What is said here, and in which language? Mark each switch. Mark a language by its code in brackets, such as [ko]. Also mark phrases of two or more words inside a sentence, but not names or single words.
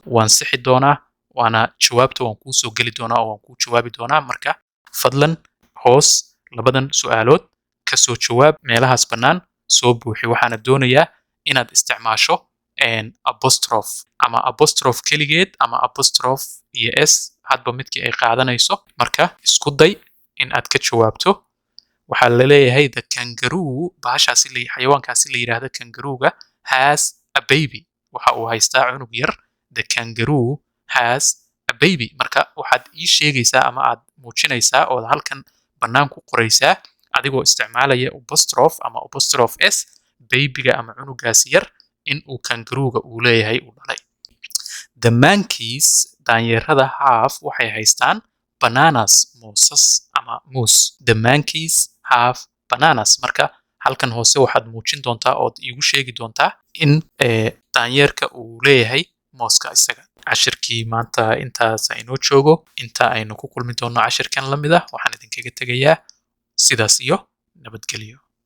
[so] waan sixi doonaa waana jawaabta waan kuu soo geli doonaa oo waan kuu jawaabi doonaa marka fadlan hoos labadan su'aalood ka soo jawaab meelahaas bannaan soo buuxi waxaana doonayaa inaad isticmaasho apostrophe ama apostrophe keligeed ama apostrophe iyo s hadba midkii ay qaadanayso marka isku day in aad ka jawaabto waxaa la leeyahay [en] the kangaroo [so] bahashaasi xayawaankaasi la yidhaahdo kangarooga [en] has a baby [so] waxa uu haystaa cunug yar [en] the kangaroo has a baby [so] marka waxaad ii sheegaysaa ama aad muujinaysaa ood halkan bannaan ku qoraysaa adigoo isticmaalaya apostrophe ama apostrophe s babyga ama cunugaasi yar in uu kangarooga uu leeyahay uu dhalay the monkeys daanyeerada half waxay haystaan bananas moosas ama moose [en] the monkeys have bananas [so] marka halkan hoose waxaad muujin doontaa ood iigu sheegi doontaa in daanyeerka uu leeyahay mooska isaga cashirkii maanta intaas aynoo joogo inta aynu ku kulmi doonno cashirkan la mid ah waxaan idinkaga tegayaa sidaas iyo nabadgelyo